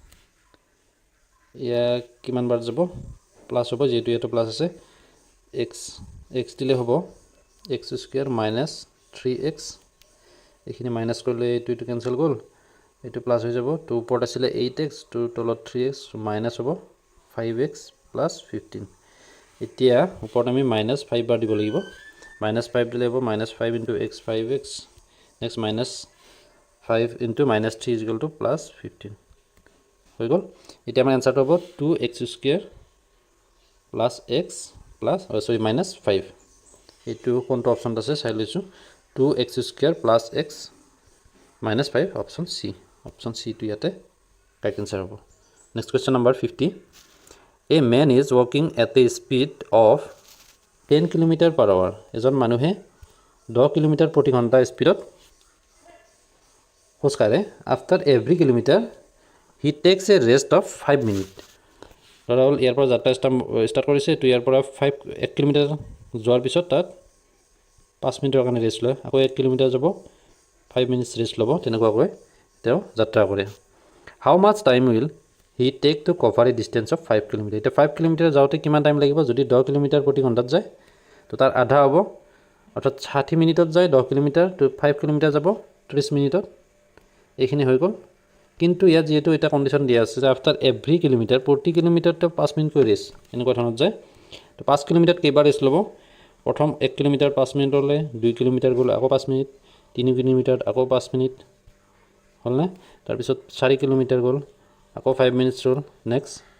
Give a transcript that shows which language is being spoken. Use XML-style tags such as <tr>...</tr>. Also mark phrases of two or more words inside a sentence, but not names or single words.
<as>ইয়া কিমান বাৰ যাব প্লাস হ'ব যেটো এটা প্লাস আছে x দিলে হ'ব</as> <en>x square minus 3x</en> <as>এইখিনি মাইনাস কৰিলে এইটো ক্যান্সেল গল এইটো প্লাস হৈ যাব তো ওপৰত আছিল 8x তো তলত 3x মাইনাস হ'ব</as> <en>5x plus 15</en> <as>এতিয়া ওপৰত আমি মাইনাস 5 বাৰ দিব লাগিব মাইনাস 5 দিলে হ'ব minus 5</as> <en>into x 5x next minus 5 into minus 3 is equal to plus 15</en> <as>হৈ গল এতিয়া আমাৰ আনসাৰটো হ'ব</as> <en>2x square plus x plus sorry minus 5</en> <as>এইটো কোনটো অপচন আছে চাই লৈছো</as> <en>2x square plus x minus 5 option C</en> <as>to ইয়াতে</as> <en>correct answer হ'ব next question number 50 a man is walking at a speed of 10 km per hour</en> <as>এজন মানুহে 10 km প্ৰতি ঘণ্টা স্পিডত খোজ কাঢ়ে</as> <en>after every kilometer he takes a rest of 5 minutes</en> <as>ধৰল ইয়াৰ পৰা যাত্ৰা ষ্টাৰ্ট কৰিছে তো ইয়াৰ পৰা 1 কিলোমিটাৰ যোৱাৰ পিছত তাত 5 মিনিটৰ কাৰণে ৰেষ্ট লয় আকৌ 1 কিলোমিটাৰ যাব 5 মিনিটস ৰেষ্ট ল'ব তেনেকুৱাকৈ তেও যাত্ৰা কৰে</as> <en>how much time will he take to cover a distance of 5 km</en> <as>এটা 5 কিলোমিটাৰ যাওতে কিমান টাইম লাগিব যদি 10 কিলোমিটাৰ প্ৰতি ঘণ্টাত যায় তো তাৰ আধা হ'ব অৰ্থাৎ 60 মিনিটত যায় 10 কিলোমিটাৰ তো 5 কিলোমিটাৰ যাব 30 মিনিটত এইখিনি হৈ গল কিন্তু ইয়াত যেটো এটা কন্ডিশন দিয়া আছে যে</as> <en>after every kilometer</en> <as>প্ৰতি কিলোমিটাৰ তো 5 মিনিট কৰি ৰেষ্ট এনেকুৱা ধৰণত যায় তো 5 কিলোমিটাৰ কেইবাৰ ৰেষ্ট ল'ব প্ৰথম 1 কিলোমিটাৰ 5 মিনিট হ'লে 2 কিলোমিটাৰ গ'ল আকৌ 5 মিনিট 3 কিলোমিটাৰ আকৌ 5 মিনিট হ'ল না তাৰ পিছত 4 কিলোমিটাৰ গ'ল আকৌ 5 মিনিটস ৰল নেক্সট</as>